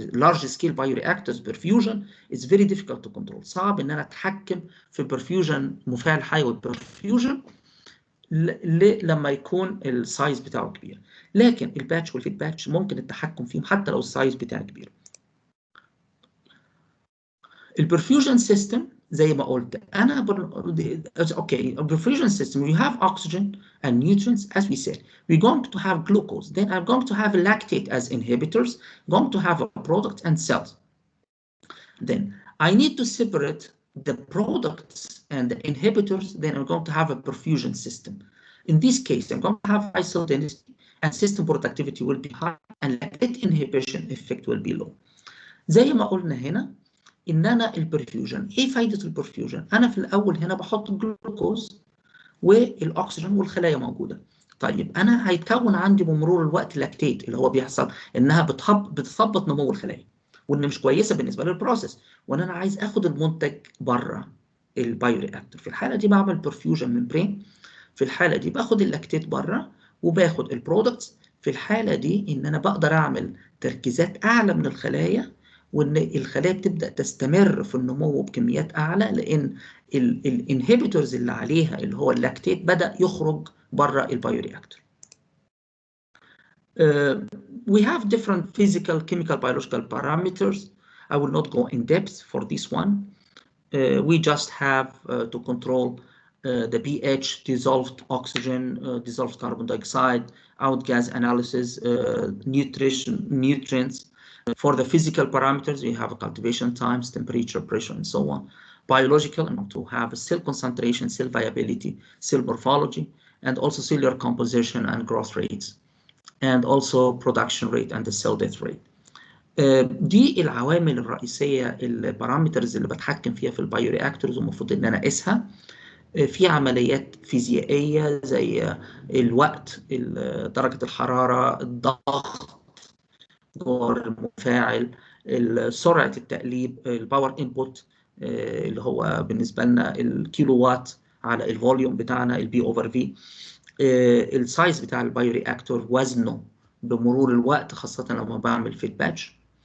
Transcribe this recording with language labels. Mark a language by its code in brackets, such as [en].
[en] Large scale bioreactors perfusion is very difficult to control. [ar] صعب ان انا اتحكم في برفيوجن مفاعل حيوي برفيوجن لما يكون السايز بتاعه كبير، لكن الباتش والفيد باتش ممكن التحكم فيهم حتى لو السايز بتاعه كبير. البرفيوجن سيستم زي ما قلت انا اوكي [en] perfusion system we have oxygen and nutrients as we said. We're going to have glucose, then I'm going to have lactate as inhibitors, going to have a product and cells. Then I need to separate the products and the inhibitors, then I'm going to have a perfusion system. In this case I'm going to have high cell density and system productivity will be high and lactate inhibition effect will be low. [ar] زي ما قلنا هنا ان انا البرفيوجن، ايه فايده البرفيوجن؟ انا في الاول هنا بحط الجلوكوز والاكسجين والخلايا موجوده. طيب انا هيتكون عندي بمرور الوقت لاكتيت اللي هو بيحصل انها بتثبط نمو الخلايا وان مش كويسه بالنسبه للبروسيس، وان انا عايز اخد المنتج بره البايورياكتور. في الحاله دي بعمل برفيوجن ممبرين، في الحاله دي باخد اللاكتيت بره وباخد البرودكتس. في الحاله دي ان انا بقدر اعمل تركيزات اعلى من الخلايا وان الخلايا بتبدا تستمر في النمو بكميات اعلى لان الانهبيتورز اللي عليها اللي هو اللاكتيت بدا يخرج بره البايورياكتور. [en] We have different physical, chemical, biological parameters. I will not go in depth for this one. We just have to control the pH, dissolved oxygen, dissolved carbon dioxide, outgas analysis, nutrients. For the physical parameters, we have cultivation times, temperature, pressure, and so on. Biological, and to have cell concentration, cell viability, cell morphology, and also cellular composition and growth rates, and also production rate and the cell death rate. [ar] دي العوامل الرئيسية البارامترز اللي بتحكم فيها في البايورياكتورز ومفروض ان انا اقيسها. في عمليات فيزيائية زي الوقت، درجة الحرارة، الضغط جوه المفاعل، سرعة التقليب، الباور انبوت اللي هو بالنسبة لنا الكيلو وات على الفوليوم بتاعنا البي اوفر في، السايز بتاع البايورياكتور، وزنه بمرور الوقت خاصة لما بعمل فيد باتش.